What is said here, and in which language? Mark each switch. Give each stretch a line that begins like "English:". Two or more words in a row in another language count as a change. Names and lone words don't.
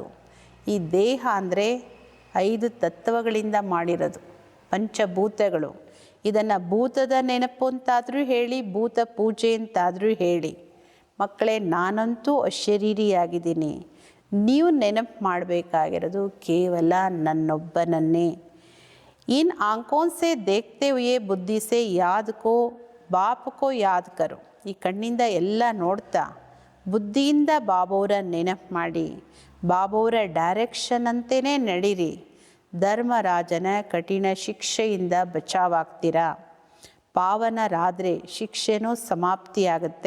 Kannada: ಈ ದೇಹ ಅಂದರೆ 5 ತತ್ವಗಳಿಂದ ಮಾಡಿರೋದು, ಪಂಚಭೂತಗಳು. ಇದನ್ನು ಭೂತದ ನೆನಪು ಅಂತಾದರೂ ಹೇಳಿ, ಭೂತ ಪೂಜೆ ಅಂತಾದರೂ ಹೇಳಿ. ಮಕ್ಕಳೇ, ನಾನಂತೂ ಅಶರೀರಿಯಾಗಿದ್ದೀನಿ. ನೀವು ನೆನಪು ಮಾಡಬೇಕಾಗಿರೋದು ಕೇವಲ ನನ್ನೊಬ್ಬನನ್ನೇ.
Hindi: इन आंखों से देखते हुए बुद्धि से याद को बाप को याद करो.
Kannada: ಈ ಕಣ್ಣಿಂದ ಎಲ್ಲ ನೋಡ್ತಾ ಬುದ್ಧಿಯಿಂದ ಬಾಬೋರ ನೆನಪು ಮಾಡಿ, ಬಾಬೋರ ಡೈರೆಕ್ಷನ್ ಅಂತಲೇ ನಡೀರಿ. ಧರ್ಮರಾಜನ ಕಠಿಣ ಶಿಕ್ಷೆಯಿಂದ ಬಚಾವಾಗ್ತೀರಾ. ಪಾವನರಾದರೆ ಶಿಕ್ಷೆನೂ ಸಮಾಪ್ತಿಯಾಗುತ್ತೆ.